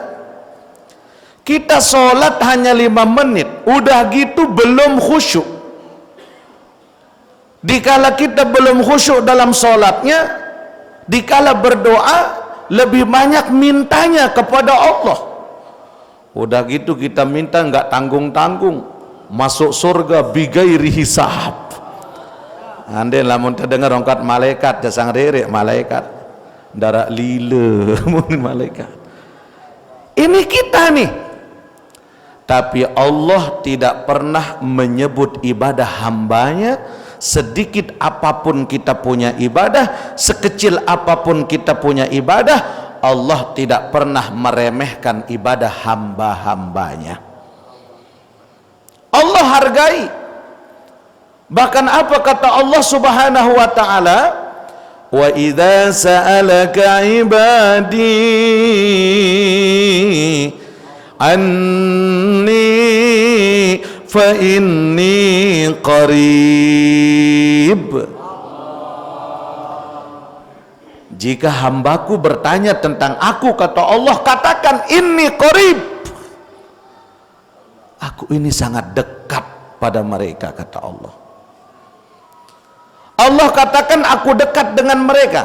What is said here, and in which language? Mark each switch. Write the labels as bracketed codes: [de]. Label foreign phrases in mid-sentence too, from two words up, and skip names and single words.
[id] Kita sholat hanya 5 menit, udah gitu belum khusyuk. Dikala kita belum khusyuk dalam sholatnya, dikala berdoa lebih banyak mintanya kepada Allah. Udah gitu kita minta nggak tanggung-tanggung, masuk surga [ar] بغير حساب. [sas] Ande lamun terdengar ongkat malaikat, jasang rere malaikat, darak lila malaikat. [id] Ini kita nih. Tapi Allah tidak pernah menyebut ibadah hambanya, sedikit apapun kita punya ibadah, sekecil apapun kita punya ibadah, Allah tidak pernah meremehkan ibadah hamba-hambanya. Allah hargai. Bahkan apa kata Allah [ar] سبحانه وتعالى? وإذا سألك عبادي عني فإني قريب. [id] Jika hambaku bertanya tentang aku, kata Allah, katakan [ar] إني قريب. [id] Aku ini sangat dekat pada mereka, kata Allah. Allah katakan aku dekat dengan mereka.